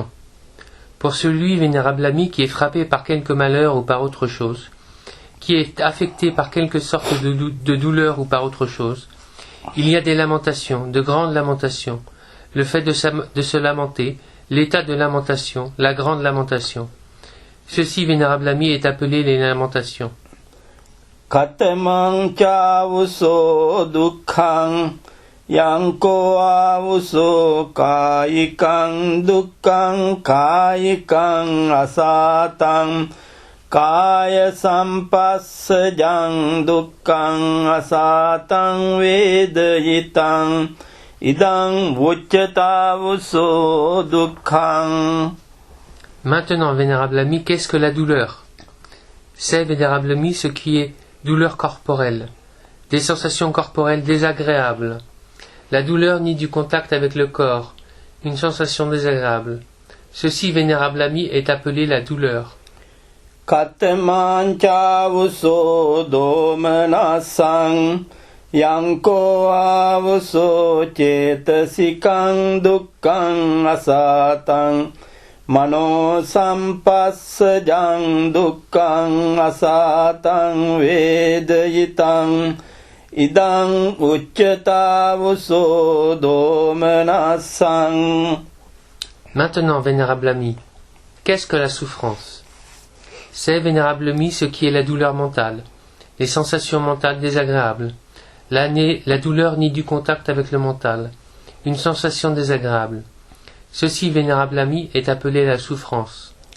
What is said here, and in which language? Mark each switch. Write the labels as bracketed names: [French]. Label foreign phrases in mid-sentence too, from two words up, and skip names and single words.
[French] Pour celui, vénérable ami, qui est frappé par quelque malheur ou par autre chose, qui est affecté par quelque sorte de douleur ou par autre chose, il y a des lamentations, de grandes lamentations, le fait de se lamenter, l'état de lamentation, la grande lamentation. Ceci, vénérable ami, est appelé les lamentations. [Pali] Katamang chavuso dukkhang yanko avuso kayikang dukkhang kayikang asatang Kaya sampassajang dukkhang asatang vedayitang idang vuccatavuso dukkhang. [French] Maintenant, vénérable ami, qu'est-ce que la douleur? C'est, vénérable ami, ce qui est douleur corporelle, des sensations corporelles désagréables. La douleur née du contact avec le corps, une sensation désagréable. Ceci, vénérable ami, est appelé la douleur. [Pali] Kataman chavuso domanasang yanko avuso cetasikang dukkhang asatang mano sampassajang dukkhang asatang vedayitang idang vuccatavuso domanasang. [French] Maintenant, vénérable ami, qu'est-ce que la souffrance? C'est, vénérable ami, ce qui est la douleur mentale, les sensations mentales désagréables, la douleur née du contact avec le mental, une sensation désagréable. Ceci, vénérable ami, est appelé la souffrance.